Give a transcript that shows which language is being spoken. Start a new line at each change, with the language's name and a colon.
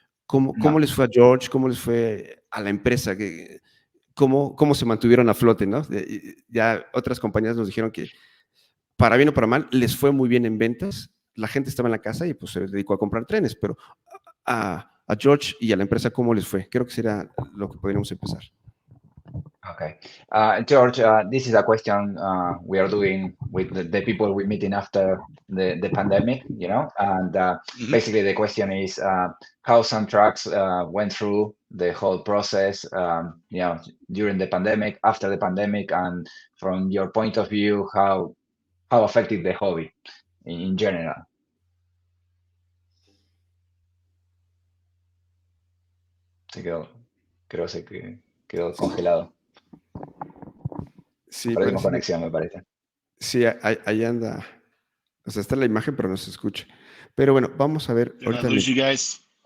Spanish: ¿Cómo les fue a George? ¿Cómo les fue a la empresa? ¿Cómo se mantuvieron a flote, ¿no? Ya otras compañías nos dijeron que para bien o para mal, les fue muy bien en ventas. La gente estaba en la casa y pues se dedicó a comprar trenes, pero a George y a la empresa, ¿cómo les fue? Creo que será lo que podríamos empezar.
English: Okay. George, this is a question we are doing with the people we're meeting after the pandemic, and basically the question is how Soundtraxx went through the whole process, during the pandemic, after the pandemic, and from your point of view, how affected the hobby in general.
Spanish: Creo que quedó congelado. Sí, Perdimos parece conexión, me parece. sí, ahí anda. O sea, está la imagen, pero no se escucha. Pero bueno, vamos a ver.
English: Did I lose you guys?